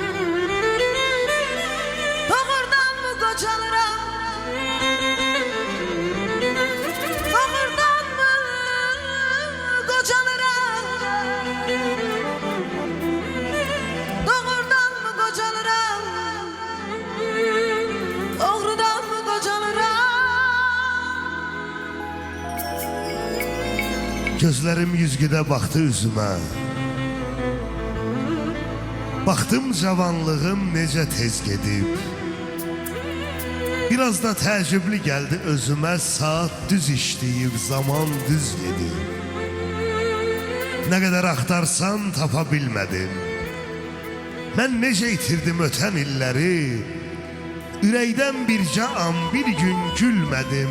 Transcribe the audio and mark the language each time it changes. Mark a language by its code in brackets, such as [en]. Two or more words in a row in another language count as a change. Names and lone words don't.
[tr] Doğurdan mı kocalara, doğurdan mı kocalara, doğurdan mı kocalara, doğrudan mı kocalara. Gözlerim yüzgüde baktı üzüme. [az] Baktım cavanlığım necə tez gedib. Biraz da təəccüblü gəldi özümə, saat düz işləyib, zaman düz gedib. Nə qədər axtarsan tapa bilmədim. Mən necə itirdim ötən illəri, ürəkdən bircə an bir gün gülmədim.